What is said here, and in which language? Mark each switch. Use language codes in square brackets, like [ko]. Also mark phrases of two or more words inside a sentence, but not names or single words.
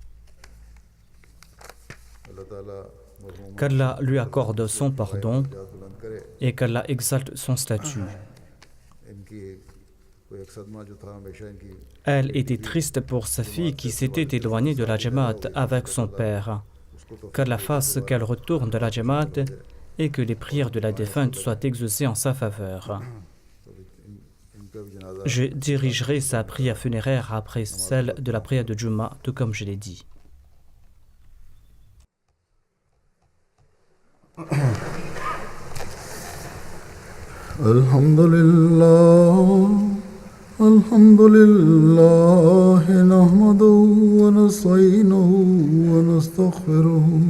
[fr] Qu'Allah lui accorde son pardon et qu'Allah exalte son statut. Elle était triste pour sa fille qui s'était éloignée de la Jamaat avec son père. Qu'Allah fasse qu'elle retourne de la Jamaat et que les prières de la défunte soient exaucées en sa faveur. [ur] ان کا بھی جنازہ [fr] Je dirigerai sa prière funéraire après celle de la prière de Juma, tout comme je l'ai dit. [ar] الحمد لله نحمده ونستعينه ونستغفره